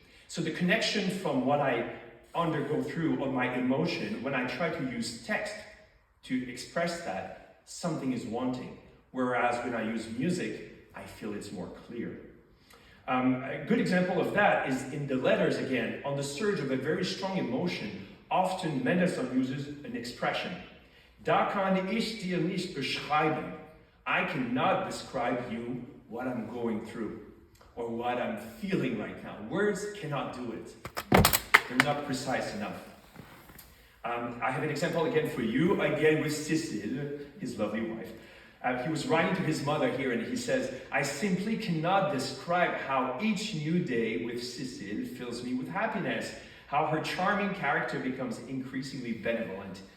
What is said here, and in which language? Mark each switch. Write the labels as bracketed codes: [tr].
[en] So the connection from what I undergo through on my emotion, when I try to use text to express that, something is wanting. Whereas when I use music, I feel it's more clear. A good example of that is in the letters again. On the surge of a very strong emotion, often Mendelssohn uses an expression. [de] Da kann ich dir nicht beschreiben. [en] I cannot describe you what I'm going through or what I'm feeling right now. Words cannot do it. They're not precise enough. I have an example again for you, again with Cécile, his lovely wife. He was writing to his mother here and he says, I simply cannot describe how each new day with Cécile fills me with happiness, how her charming character becomes increasingly benevolent